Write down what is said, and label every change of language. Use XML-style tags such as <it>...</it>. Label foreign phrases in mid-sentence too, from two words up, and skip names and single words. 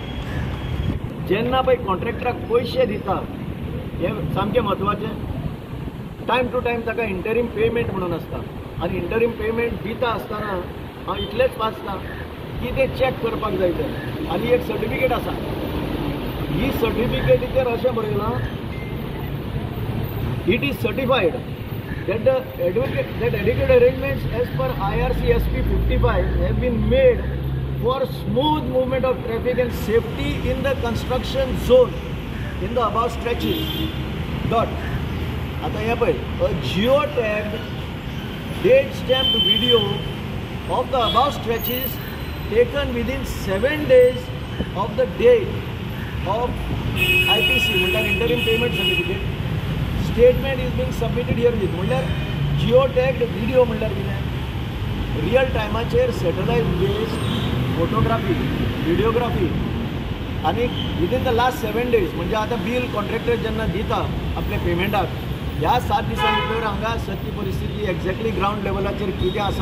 <kok>जेन्ना पळय कॉन्ट्रॅक्टराक पयशे दिता हें सामकें म्हत्वाचें।</kok> <en>time to time</en> <kok>ताका</kok> <en>interim payment</en> <kok>म्हणून आसता आनी</kok> <en>interim payment</en> <kok>दिता आसतना हांव इतलेंच वाचता की तें चॅक करपाक जाय तें। आनी एक सर्टिफिकेट आसा, ही सर्टिफिकेटीचेर अशें बरयलां</kok> <en>it is certified that the adequate arrangements as per IRC SP 55 have been made for smooth movement of traffic and safety in the construction zone in the above stretches. Dot.</en> <kok>आता हे पळय,</kok> <en>a geotagged date stamped video of the above stretches taken within 7 days of the date of IPC म्हणल्यार interim payment certificate statement is being submitted here with म्हणल्यार geotagged video</en> <kok>म्हणल्यार कितें रियल टायमाचेर सॅटलायट</kok> <en>based photography videography</en> <kok>आणि</kok> <en>within the last 7 days</en> <kok>म्हणजे आता बिल कॉन्ट्रॅक्टर जेन्ना दिता आपल्या पेमेंटाक ह्या 7 दिसां भितर हांगा सत्य परिस्थिती</kok> <en>exactly ground</en> <kok>लेवलाचेर कितें आसा</kok>